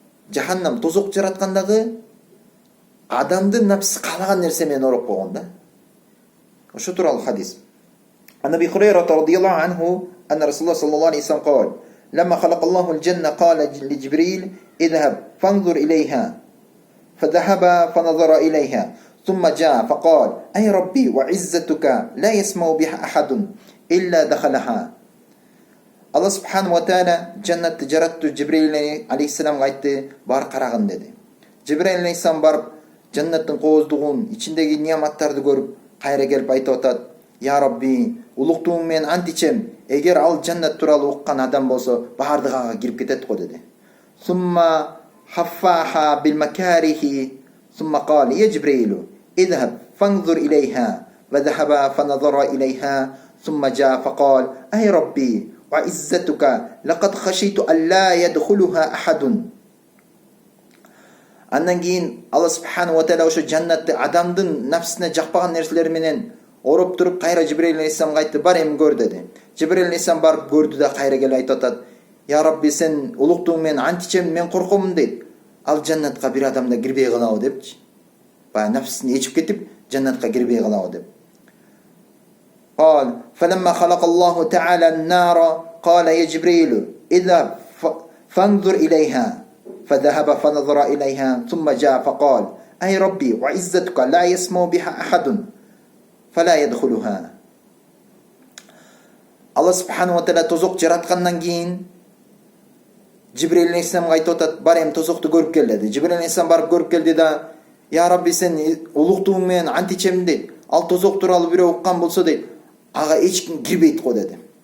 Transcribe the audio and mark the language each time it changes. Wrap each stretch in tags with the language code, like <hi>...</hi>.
<ky>Жаханнам, тозок жараткандагы адамдын напсы каалаган нерсе менен ороп койгон да. Ошо тууралуу хадис.</ky> <ar>Анаби Хурайра радияллаху анху анна Расулуллах саллаллаху алейхи вассалам قال: لما خلق الله الجنة قال لجبريل اذهب فانظر إليها فذهب فنظر إليها ثم جاء فقال: أي ربي وعزتك لا يسمع بها أحد إلا دخلها.</ar> <ky>Allah subhanahu wa ta'ala jannatты жаратту Жибрил алейхиссаламга айтты, бар карагын деди. Жибрил алейхиссалам барып жаннаттын кооздугун, ичиндеги неаматтарды көрүп, кайра келип айтып атат: Я Рабби, улуктугуң менен ант ичем, эгер ал жаннат тууралуу уккан адам болсо, баардыгы ага кирип кетет го деди.</ky> <ar>Сумма حفاها بالمكاره ثم قال: يا جبريل اذهب فانظر إليها وذهب فنظر إليها ثم جاء فقال: أي ربي وعزتك لقد خشيت أن لا يدخلها أحد.</ar> <ky>Андан кийин Алла субханаху ва тааля ошо жаннатты адамдын нафсине жакпаган нерселер менен ороп туруп кайра Жибрил алейхиссаламга айтты: бар эми көр деди. Жибрил алейхиссалам барып көрдү да кайра келип айтып атат: Я Рабби, сен улуктугуң менен ант ичем, мен коркомун дейт. Ал жаннатка бир адам да кирбей калабы депчи. Баягы нафсин ичип кетип, жаннатка кирбей калабы деп.</ky> <ar>قال: فلما خلق الله تعالى النار قال: يا جبريل اذهب فانظر إليها فذهب فنظر إليها ثم جاء فقال: أي ربي وعزتك لا يسمع بها أحد فلا يدخلها.</ar> <ky>Allah subhanahu wa ta'ala тозок жараткандан кийин Жибрил алейхиссаламга айтып атат: бар эми тозокту көрүп кел деди. Жибрил алейхиссалам барып көрүп келди да: Я Рабби, сен улуктугуң менен ант ичем дейт. Ал тозок тууралуу бирөө уккан болсо дейт, ага эч ким кирбейт го деди.</ky>